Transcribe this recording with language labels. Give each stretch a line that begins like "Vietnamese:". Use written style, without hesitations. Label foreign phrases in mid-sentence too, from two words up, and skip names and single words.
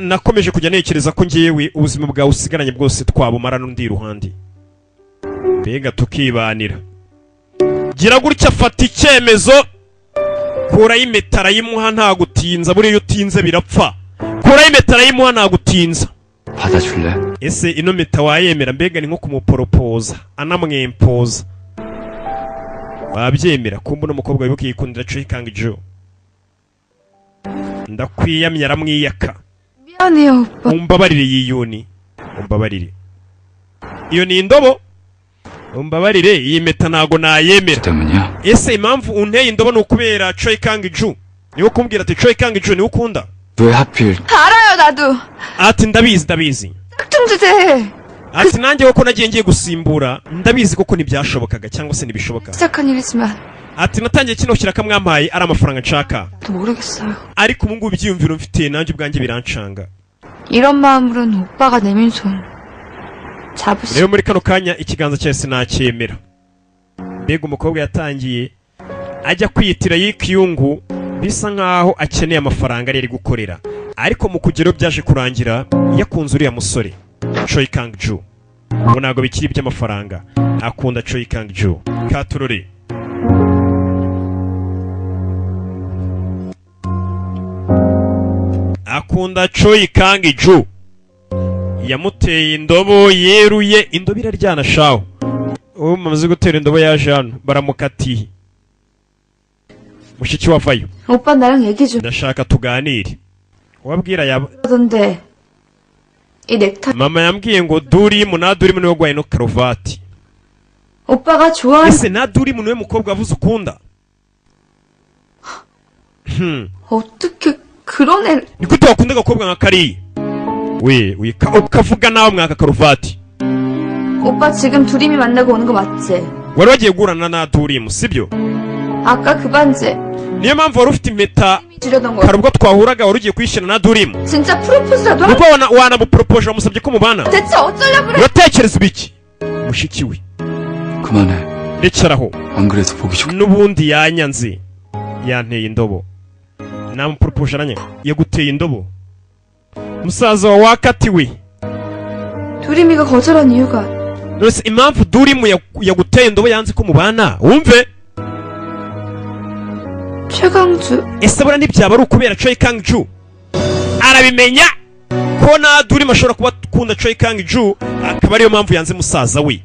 Kinyarwanda: nakomeje kujya nekereza ko ngiyewe ubuzima bwawe usigaranye bwose twabumara n'undi iruhande. Mbega tukibanira. Gira gutya afata icyemezo kuraho impeta arayimuha nta gutinza buriya utinze birapfa. Kuraho impeta arayimuha nta gutinza.
Korean: 받아줄래?
Kinyarwanda: ese ino mpeta wayemera mbega ni nko kumuporopoza anamwempoza wabyemera kumbe uno mukobwa wibuka yikundira Choi Kang-joo ndakwiyamye aramwiyaka.
Korean: 미안해요 오빠.
Kinyarwanda: umbabarire yiyuni umbabarire iyo ni indobo umbabarire iyi mpeta ntago nayemera.
Korean: 때문이야?
Kinyarwanda: ese impamvu unteye indobo ni ukubera Choi Kang-joo niwe kumbwira ati Choi Kang-joo niwe ukunda?
Korean: 왜 하필? 알아요 나도.
Kinyarwanda: ati ndabizi
Korean: 딱 좀 주제.
Kinyarwanda: ati nanjye koko nagiye ngiye gusimbura ndabizi koko ntibyashobokaga cyangwa se ntibishoboka.
Korean: 시작한 일이지만
Kinyarwanda: ati natangiye kino kiraka mwampaye ari amafaranga nshaka
Korean: 또 모르겠어요.
Kinyarwanda: ariko ubu ngubu ibyiyumviro mfite nanjye ubwanjye birancanga.
Korean: 이런 마음으로는 오빠가 내민 손 잡으시.
Kinyarwanda: rero muri kano kanya ikiganza cyawe sinacyemera. mbega umukobwa yatangiye ajya kwiyitira Yikiyungu bisa nkaho akeneye amafaranga yari gukorera ariko mu kugero byaje kurangira yakunze uriya musore Choi Kang-joo. ubu ntabwo bikiri iby'amafaranga akunda Choi Kang-joo. katurore akunda Choi Kang-joo. yamuteye indobo yeruye indobo iraryana shaho ubu mumaze gutera indobo yaje hano baramukatiye. mushiki wavayo
Korean: 오빠 나랑 얘기 좀
Kinyarwanda: ndashaka tuganire. wabwira yaba
Korean: 하던데 이 넥타이
Kinyarwanda: mama yambwiye ngo Durimu na Durimu niwe gwaye no karuvati.
Korean: 오빠가 좋아하는
Kinyarwanda: ese na Durimu niwe mukobwa wavuze ukunda?
Korean: 어떻게 그런 애
Kinyarwanda: ni gute wakunda agakobwa nka kariya we ukavuga nawe mwaka karuvati?
Korean: 오빠 지금 두림이 만나고 오는 거 맞지?
Kinyarwanda: wari wagiye guhurana na Durimu sibyo?
Korean: 아까 그 반지
Kinyarwanda: niyo mpamvu wari ufite impeta
Korean: 주려던 거
Kinyarwanda: kare ubwo twahuraga wari ugiye kwishyira na Durimu
Korean: 진짜 프로포즈라도 할
Kinyarwanda: nuko wanamuporopoje wamusabye ko mubana.
Korean: 대체 어쩌려고 그래?
Kinyarwanda: uratekereza ibiki mushiki we?
Korean: 그만해.
Kinyarwanda: rekeraho
Korean: 안 그래도 보기 좋.
Kinyarwanda: n'ubundi yanyanze yanteye indobo namuporopoje aranya yaguteye indobo musaza wa wakatiwe.
Korean: 두림이가 거절한 이유가
Kinyarwanda: nose impamvu Durimu yaguteye indobo yanze ko mubana wumve.
Korean: 최강주
Kinyarwanda: ese bura ntibyaba ari ukubera Choi Kang-joo arabimenya ko na Durimu ashobora kuba akunda Choi Kang-joo akaba ariyo mpamvu yanze musaza we.